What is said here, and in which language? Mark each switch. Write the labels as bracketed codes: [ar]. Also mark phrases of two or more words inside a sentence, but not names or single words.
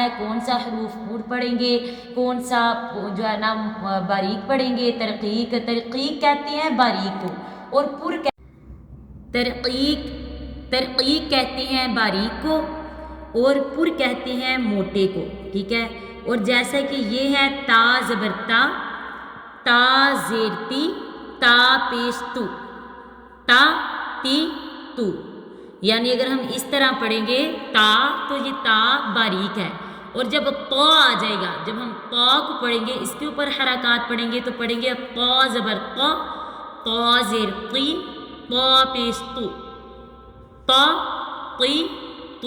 [ur] کون سا حروف پور پڑھیں گے، کون سا جو ہے نا باریک پڑھیں گے. ترقیق کہتے ہیں باریک کو، اور پر ترقیق کہتے ہیں باریک کو، اور پر کہتے ہیں موٹے کو. ٹھیک ہے. اور جیسا کہ یہ ہے تا زبر تا، تا زیر تی، تا پیش تو، تا تی تو. یعنی اگر ہم اس طرح پڑھیں گے تا تو یہ تا باریک ہے، اور جب طا آ جائے گا، جب ہم طا کو پڑھیں گے اس کے اوپر حرکات پڑھیں گے تو پڑھیں گے طا زبر طا، طا زیر طی، طا پیش تو، طا طی تو.